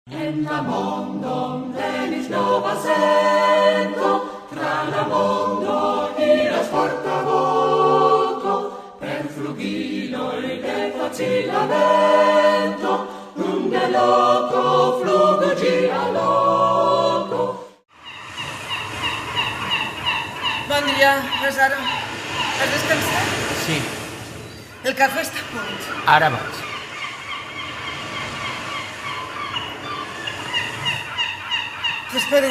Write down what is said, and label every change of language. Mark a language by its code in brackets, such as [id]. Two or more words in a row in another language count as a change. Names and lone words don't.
[eo] En la mondon venis nova sento, tra la mondo iras forta voto, per flugiloi de facila vento, unde loco flugo gira loco. [ca] Bon dia, Lazaro. Has descansat? Sí, El cafè està a punt. ara vaig. T'espere.